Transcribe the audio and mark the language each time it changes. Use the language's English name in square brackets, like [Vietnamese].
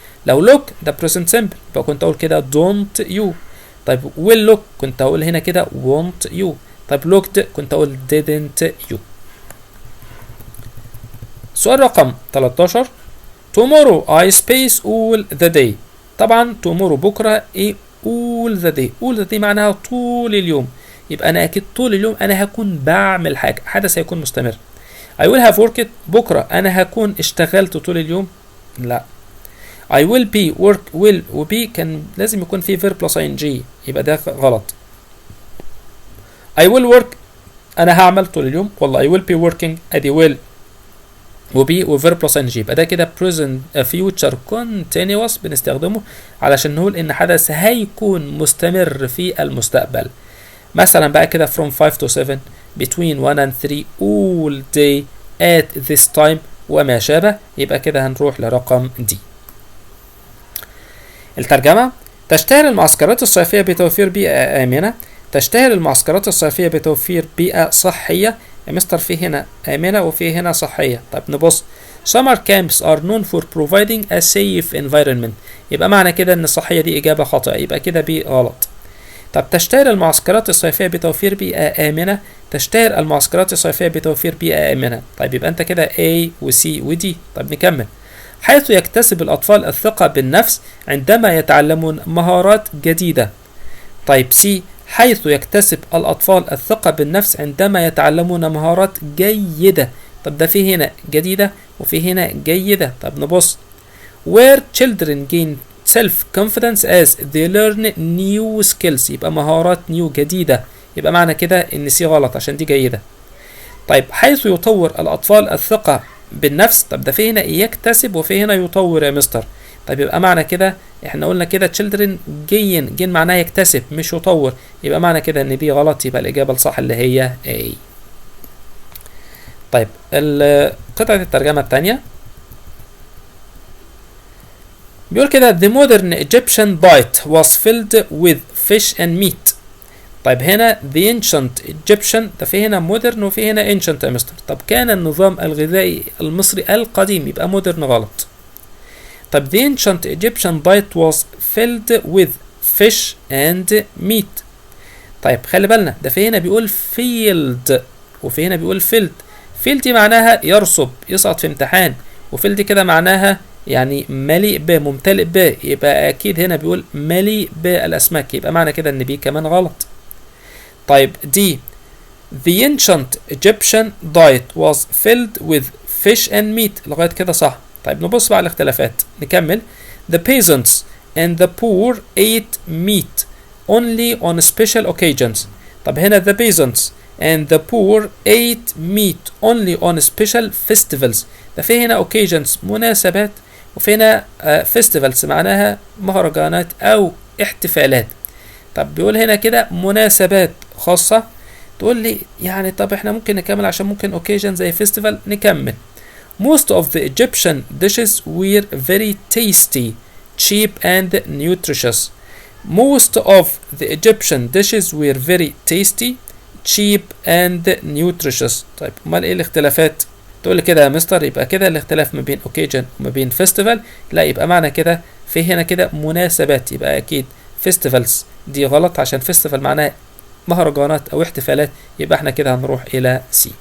[Arabic] لو look ده present simple يبقى كنت أقول كده [English] don't you. [Arabic] طيب will look كنت أقول هنا كده [English] won't you. [Arabic] طيب looked كنت أقول didn't you. سؤال رقم 13 [English] tomorrow I space all the day. [Arabic] طبعا [English] tomorrow [Arabic] بكرة ايه؟ [English] all the day. [Arabic] all the day معناها طول اليوم، يبقى أنا أكيد طول اليوم أنا هكون بعمل حاجة، حدث هيكون مستمر. [English] I will have worked [Arabic] بكرة أنا هكون اشتغلت طول اليوم، لا. [English] I will be work [Arabic] will و be كان لازم يكون فيه verb plus ing، يبقى ده غلط. [English] I will work [Arabic] أنا هعمل طول اليوم، والله [English] I will be working [Arabic] أدي will و be و verb plus ing، يبقى ده كده present future continuous بنستخدمه علشان نقول إن حدث هيكون مستمر في المستقبل. مثلا بقى كده [English] from 5 to 7 between 1 and 3 all day at this time [Arabic] وما شابه، يبقى كده هنروح لرقم D. الترجمة: تشتهر المعسكرات الصيفية بتوفير بيئة آمنة. تشتهر المعسكرات الصيفية بتوفير بيئة صحية. يا مستر في هنا آمنة وفي هنا صحية. طيب نبص. [English] Summer camps are known for providing a safe environment. [Arabic] يبقى معنى كده ان الصحية دي إجابة خاطئة، يبقى كده بي غلط. طب تشتهر المعسكرات الصيفية بتوفير بيئة آمنة. تشتهر المعسكرات الصيفية بتوفير بيئة آمنة. طيب يبقى انت كده A و C و D. طب نكمل. حيث يكتسب الأطفال الثقة بالنفس عندما يتعلمون مهارات جديدة. طيب C حيث يكتسب الأطفال الثقة بالنفس عندما يتعلمون مهارات جيدة. طب ده في هنا جديدة وفي هنا جيدة. طب نبص. [English] Where children gain self-confidence as they learn new skills. [Arabic] يبقى مهارات new جديدة، يبقى معنى كده إن C غلط عشان دي جيدة. طيب حيث يطور الأطفال الثقة بالنفس. طب ده في هنا يكتسب وفي هنا يطور يا مستر. طيب يبقى معنى كده احنا قلنا كده children gain معناها يكتسب مش يطور، يبقى معنى كده ان بي غلط، يبقى الاجابه الصح اللي هي A. طيب قطعه الترجمه الثانيه بيقول كده [English] the modern Egyptian diet was filled with fish and meat. [Arabic] طيب هنا [English] the ancient Egyptian [Arabic] ده في هنا modern وفي هنا ancient يا مستر. طب كان النظام الغذائي المصري القديم، يبقى modern غلط. [English] طب the ancient Egyptian diet was filled with fish and meat. [Arabic] طيب خلي بالنا ده في هنا بيقول filled وفي هنا بيقول filled. filled معناها يرسب يسقط في امتحان، وfilled كده معناها يعني مليء ب ممتلئ ب، يبقى اكيد هنا بيقول مليء بالاسماك، يبقى معنى كده ان بي كمان غلط. طيب دي [English] the ancient Egyptian diet was filled with fish and meat [Arabic] لغاية كده صح. طيب نبص بقى على الاختلافات نكمل. [English] the peasants and the poor ate meat only on special occasions. [Arabic] طب هنا [English] the peasants and the poor ate meat only on special festivals. [Arabic] ده في هنا occasions مناسبات، وفي هنا festivals معناها مهرجانات أو احتفالات. طب بيقول هنا كده مناسبات خاصة، تقول لي يعني طب احنا ممكن نكمل عشان ممكن occasion زي festival نكمل. [English] Most of the Egyptian dishes were very tasty, cheap and nutritious. Most of the Egyptian dishes were very tasty, cheap and nutritious. [Arabic] طيب امال ايه الاختلافات؟ تقول لي كده يا مستر يبقى كده الاختلاف ما بين occasion وما بين festival، لا يبقى معنى كده في هنا كده مناسبات، يبقى اكيد festivals دي غلط عشان festival معناها مهرجانات او احتفالات، يبقى احنا كده هنروح الى C.